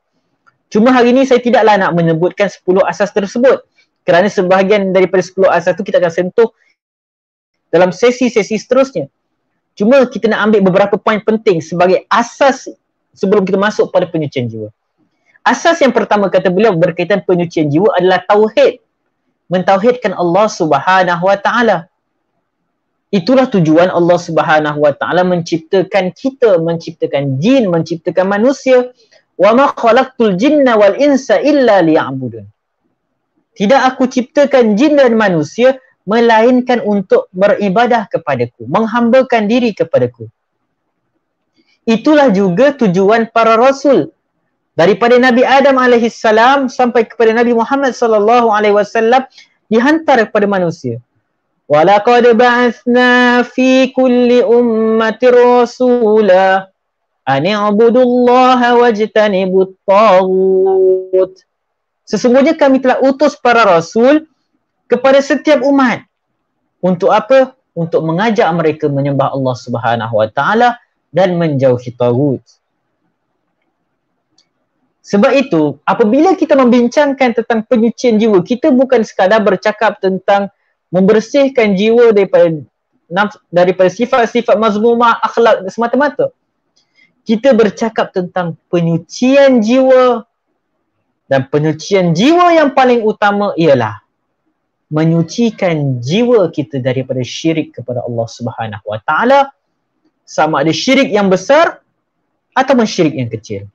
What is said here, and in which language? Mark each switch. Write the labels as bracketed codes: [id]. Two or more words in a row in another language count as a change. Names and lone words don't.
[ms] Cuma hari ini saya tidaklah nak menyebutkan 10 asas tersebut kerana sebahagian daripada 10 asas tu kita akan sentuh dalam sesi-sesi seterusnya. Cuma kita nak ambil beberapa poin penting sebagai asas sebelum kita masuk pada penyucian jiwa. Asas yang pertama kata beliau berkaitan penyucian jiwa adalah tauhid. Mentauhidkan Allah [ar] سبحانه وتعالى. [ms] Itulah tujuan Allah [ar] سبحانه وتعالى [ms] menciptakan kita, menciptakan jin, menciptakan manusia. [ar] وما خلقت الجن والإنس إلا ليعبدون. [ms] Tidak aku ciptakan jin dan manusia melainkan untuk beribadah kepadaku, menghambakan diri kepadaku. Itulah juga tujuan para rasul. Daripada Nabi Adam alaihissalam sampai kepada Nabi Muhammad [ar] صلى الله عليه وسلم [ms] dihantar kepada manusia. [ar] ولقد بعثنا في كل أمة رسولا أن اعبدوا الله واجتنبوا الطاغوت. [ms] Sesungguhnya kami telah utus para rasul kepada setiap umat. Untuk apa? Untuk mengajak mereka menyembah Allah [ar] سبحانه وتعالى [ms] dan menjauhi taghut. Sebab itu, apabila kita membincangkan tentang penyucian jiwa, kita bukan sekadar bercakap tentang membersihkan jiwa daripada sifat-sifat mazmumah, akhlak semata-mata. Kita bercakap tentang penyucian jiwa, dan penyucian jiwa yang paling utama ialah menyucikan jiwa kita daripada syirik kepada Allah [ar] سبحانه وتعالى, [ms] sama ada syirik yang besar atau syirik yang kecil.